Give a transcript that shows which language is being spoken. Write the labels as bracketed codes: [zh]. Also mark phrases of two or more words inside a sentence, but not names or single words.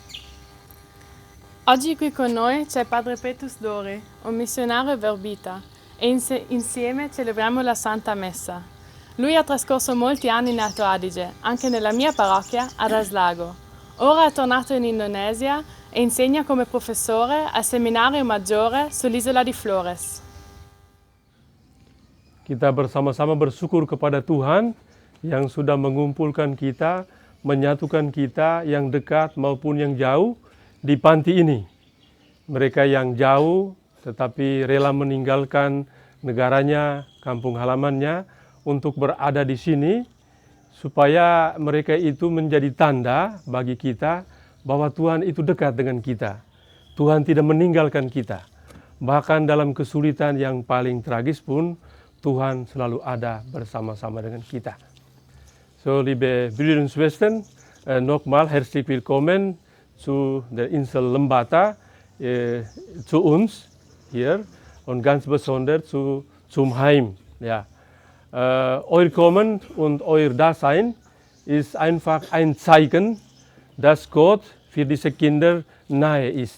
[it] Oggi qui con noi c'è Padre Petrus Dori, un missionario verbita, e insieme celebriamo la Santa Messa. Lui ha trascorso molti anni in Alto Adige, anche nella mia parrocchia ad Aslago. Ora è tornato in Indonesia e insegna come professore al Seminario Maggiore sull'isola di Flores. [id] Kita bersama-sama bersyukur kepada Tuhan yang sudah mengumpulkan kita, menyatukan kita yang dekat maupun yang jauh di panti ini. Mereka yang jauh tetapi rela meninggalkan negaranya, kampung halamannya untuk berada di sini, supaya mereka itu menjadi tanda bagi kita bahwa Tuhan itu dekat dengan kita. Tuhan tidak meninggalkan kita. Bahkan dalam kesulitan yang paling tragis pun, Tuhan selalu ada bersama-sama dengan kita. [de] So, liebe Brüder und Schwestern, nochmal herzlich willkommen zu der Insel Lembata, zu uns hier und ganz besonders zum Heim. Ja. Euer Kommen und euer Dasein ist einfach ein Zeichen, dass Gott für diese Kinder nahe ist.